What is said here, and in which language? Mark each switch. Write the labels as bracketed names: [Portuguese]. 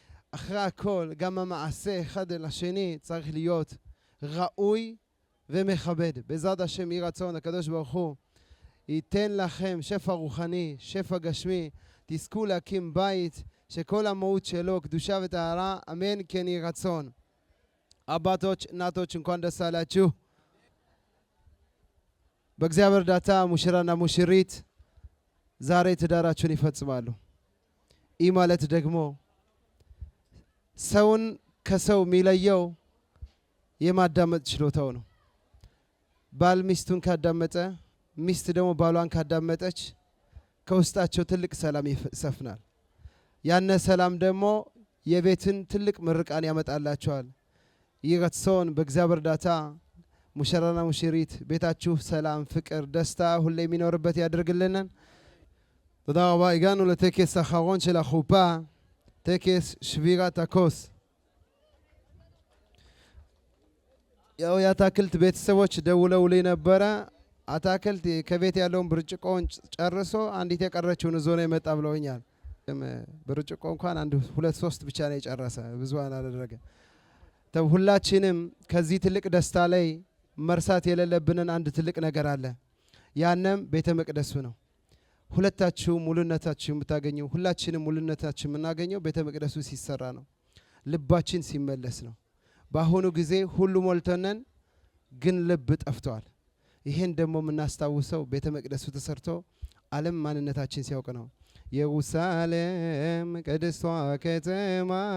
[Hebrew] אחרי הכל, גם המעשה אחד אל השני צריך להיות ראוי ומכבד. בעזרת השם יהי רצון, הקדוש ברוך הוא ייתן לכם שפע רוחני, שפע גשמי, תזכו להקים בית שכל המהות שלו קדושה וטהרה, אמן כן יהי רצון. [Amharic] አባቶች እናቶች እንኳን ደስ አላችሁ። በእግዚአብሔር እርዳታ ሙሽራና ሙሽሪት ዛሬ ትዳራቸውን ይፈጽማሉ። ይህ ማለት ደግሞ ሰውን ከሰው የሚለየው የማዳመጥ ችሎታው ነው። ባል ሚስቱን ካዳመጠ፣ ሚስት ደግሞ ባሏን ካዳመጠች ከውስጣቸው ትልቅ ሰላም ይሰፍናል። ያነ ሰላም ደግሞ የቤትን ትልቅ ምርቃን ያመጣላቸዋል። ይህ ረጽዮን በእግዚአብሔር እርዳታ ሙሽራና ሙሽሪት ቤታችሁ ሰላም፣ ፍቅር፣ ደስታ ሁሌ የሚኖርበት ያድርግልንን። [Hebrew] תודה רבה. הגענו לטקס האחרון של החופה, טקס שבירת הכוס. [Amharic] ያው የአታክልት ቤተሰቦች ደውለውልኝ ነበረ። አታክልት ከቤት ያለውን ብርጭቆውን ጨርሶ አንዲት የቀረችውን ይዞ ነው የመጣ ብለውኛል። ብርጭቆ እንኳን አንድ ሁለት ሶስት ብቻ ነው የጨረሰ፣ ብዙ አላደረገ። ሁላችንም ከዚህ ትልቅ ደስታ ላይ መርሳት የሌለብንን አንድ ትልቅ ነገር አለ። ያንም ቤተ መቅደሱ ነው። ሁለታችሁ ሙሉነታችሁ የምታገኘው፣ ሁላችንም ሙሉነታችን የምናገኘው ቤተ መቅደሱ ሲሰራ ነው። ልባችን ሲመለስ ነው። በአሁኑ ጊዜ ሁሉ ሞልተነን ግን ልብ ጠፍቷል። ይሄን ደግሞ የምናስታውሰው ቤተ መቅደሱ ተሰርቶ ዓለም ማንነታችን ሲያውቅ ነው። ኢየሩሳሌም ቅድስቷ ከተማ